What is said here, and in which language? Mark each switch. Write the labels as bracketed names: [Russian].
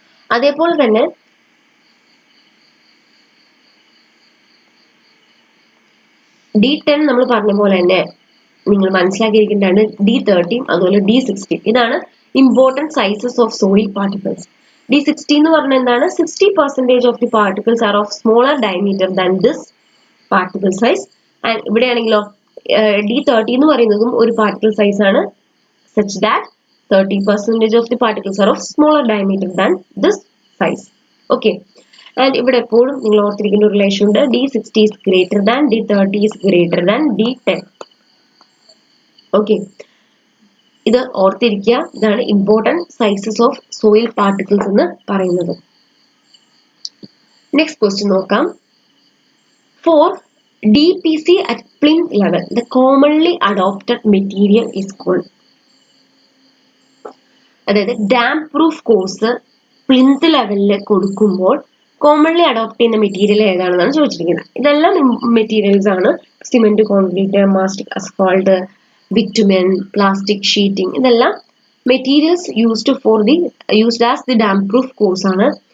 [Malayalam] അതേപോലെ തന്നെ D10 നമ്മൾ പറഞ്ഞ പോലെ തന്നെ നിങ്ങൾ മനസ്സിലാക്കിയിരിക്കേണ്ടതാണ് D13 അതുപോലെ D60. ഇതാണ് important sizes of soil particles. D60 എന്ന് പറഞ്ഞാൽ എന്താണ്? [English] 60% of the particles are of smaller diameter than this particle size. [Malayalam] And ഇവിടെയാണെങ്കിലോ D30 എന്ന് പറയുന്നതും ഒരു പാർട്ടിക്കിൾ സൈസ് ആണ്, [English] such that 30% of the particles are of smaller diameter than this size. [Malayalam] Okay, and ഇവിടെ എപ്പോഴും നിങ്ങൾ ഓർത്തിരിക്കുന്ന ഒരു റിലേഷൻ ഉണ്ട്. [English] D60 is greater than, D30 is greater than D10. [Malayalam] Okay, ഇത് ഓർത്തിരിക്കുക. ഇതാണ് important sizes of soil particles എന്ന് പറയുന്നത്. നെക്സ്റ്റ് ക്വസ്റ്റ്യൻ നോക്കാം. [English] For DPC at plinth level, the commonly adopted material is called. [Malayalam] അതായത് ഡാം പ്രൂഫ് കോഴ്സ് പ്ലിന്ത് ലെവലിൽ കൊടുക്കുമ്പോൾ commonly adopt ചെയ്യുന്ന മെറ്റീരിയൽ ഏതാണെന്നാണ് ചോദിച്ചിരിക്കുന്നത്. ഇതെല്ലാം മെറ്റീരിയൽസ് ആണ്. Cement, concrete, mastic asphalt, bitumen, plastic sheeting, ഇതെല്ലാം materials used as the dam proof course ആണ്.